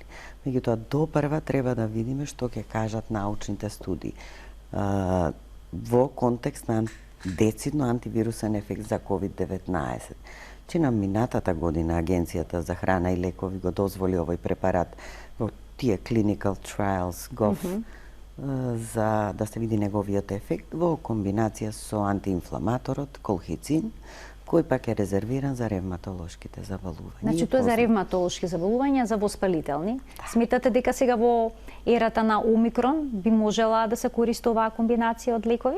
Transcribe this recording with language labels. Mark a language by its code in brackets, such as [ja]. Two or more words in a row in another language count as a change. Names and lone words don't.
[mk] Меѓутоа, допрва треба да видиме што ќе кажат научните студии во контекст на децидно антивирусен ефект за COVID-19. Че на минатата година Агенцијата за храна и лекови го дозволи овој препарат во тие [en] clinical trials GOV [mk] за да се види неговиот ефект во комбинација со антиинфламаторот колхицин, кој пак е резервиран за ревматолошките заболувања. Значи тоа е за ревматолошки заболувања, за воспалителни. Сметате дека сега во ерата на Омикрон би можела да се користи оваа комбинација од лекови?